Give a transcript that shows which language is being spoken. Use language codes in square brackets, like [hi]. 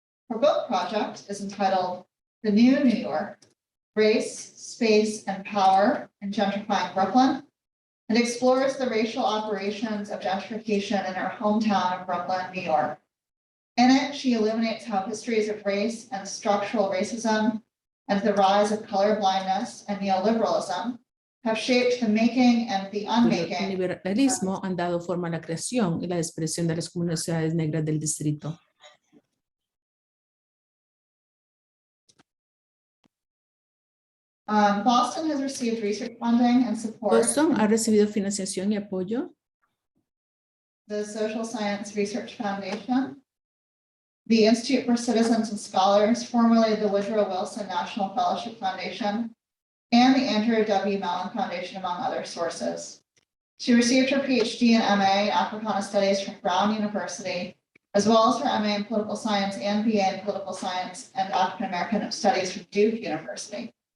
[en] Her book project is entitled The New New York, Race, Space, and Power in Gentrifying Brooklyn, and explores the racial operations of gentrification in her hometown of Brooklyn, New York. In it, she illuminates how histories of race and structural racism and the rise of colorblindness and neoliberalism have shaped the making and the unmaking. [es] El liberalismo han dado forma a la creación y la expresión de las comunidades negras del distrito. [en] Boston has received research funding and support. [es] Boston ha recibido financiación y apoyo. [en] The Social Science Research Foundation, the Institute for Citizens and Scholars, formerly the Woodrow Wilson National Fellowship Foundation, and the Andrew W. Mellon Foundation, among other sources. She received her PhD and MA in Africana Studies from Brown University, as well as her MA in Political Science and BA in Political Science and African American Studies from Duke University.